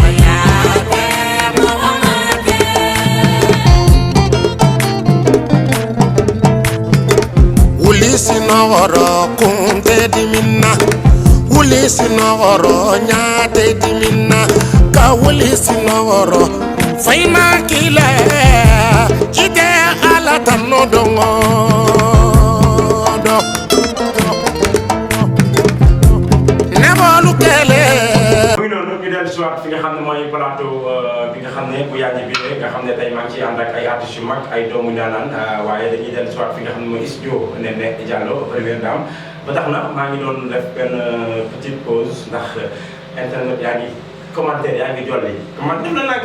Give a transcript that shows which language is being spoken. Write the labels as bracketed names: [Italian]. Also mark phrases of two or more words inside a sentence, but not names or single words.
[Mandingo] wulisi nogoro kunte diminna wulisi nogoro nyate diminna ka wulisi nogoro fayna kile ite ala tanno dongo do nebolu kele [Wolof] muy noonu ñu dellu si waat fi nga xam ne mooy plateau bi nga xam ne bu yàgg bi nga xam ne tey maa ngi ciy ànd ak ay artistes yu mag ay doomu ndaanaan waaye dañuy dellu si waat fi nga xam ne mooy studio Néné Diallo [French] première dame [Wolof] ba tax na maa ngi doon def benn [French] petite pause [Wolof] ndax internet yaa ngi commentaire yaa ngi jolli man def na nag